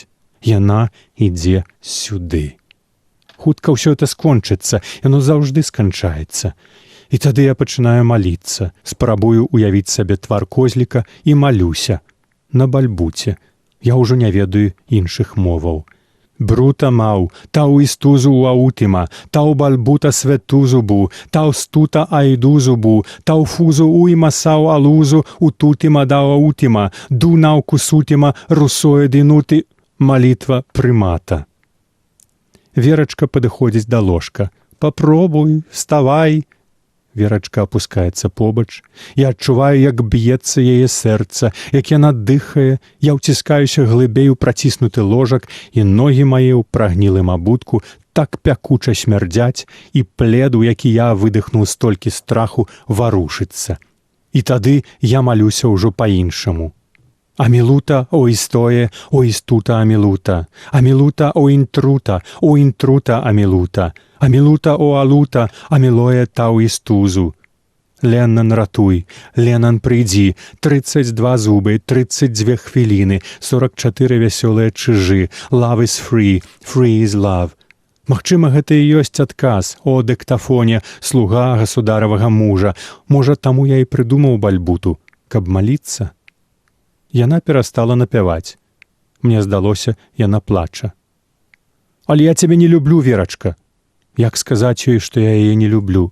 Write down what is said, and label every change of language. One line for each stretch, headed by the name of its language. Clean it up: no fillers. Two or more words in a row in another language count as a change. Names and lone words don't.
Belarusian: Яна ідзе сюды. Хутка ўсё это скончыцца, яно заўжды сканчаецца. І тады я пачынаю маліцца, спрабую уявіць сабе твар козліка і малюся. На бальбуце. Я ўжо не ведаю іншых моваў. Брута мау, тау істузу у аутима, тау бальбута светузубу, тау стута айдузубу, тау фузу уима сау алузу, утутима дау аутима, ду науку сутима, русое динути. Малітва прымата. Верачка падыходзіць да ложка.
Russian: «Попробуй, вставай».
Belarusian: Верачка апускаецца побач. Я адчуваю, як б'ецца яе сэрца, як яна дыхае. Я ўціскаюся глыбей у праціснуты ложак, і ногі мае ў прагнілым абутку так пякуча смярдзяць, і плед, у які я выдыхнуў столькі страху, варушыцца. І тады я малюся ўжо па-іншаму. Амилута о истое, о истута амилута, амилута о интрута амилута, амилута о алута, амилое тау истузу. Леннан ратуй, Леннан прыйдзі, 32 зубы, 32 хвіліны, 44 вясёлыя чыжы,
English: love is free, free is love.
Belarusian: Магчыма, гэта і ёсць адказ, о дыктафоне, слуга государавага мужа. Можа, таму я і прыдумаў бальбуту, каб маліцца. Яна перастала напяваць. Мне здалося, яна плача. «Але я цябе не люблю, Верачка». Як сказаць ёй, што я яе не люблю?